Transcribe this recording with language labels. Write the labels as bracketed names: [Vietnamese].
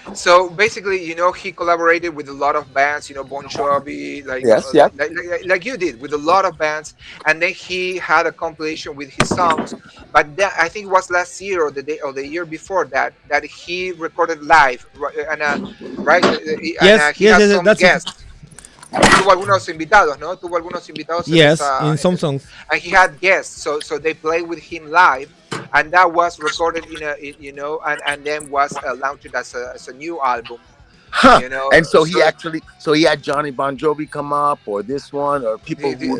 [English] So basically, he collaborated with a lot of bands, Bon Jovi, like you did, with a lot of bands, and then he had a compilation with his songs. But I think it was last year or the year before that he recorded live, and he has some guests. [Spanish] Tuvo algunos invitados, ¿no? Tuvo algunos invitados. [English] Yes, in some songs. And he had guests, so they played with him live, and that was recorded and then was launched as a new album. Huh. And so he had Johnny Bon Jovi come up, or this one, or people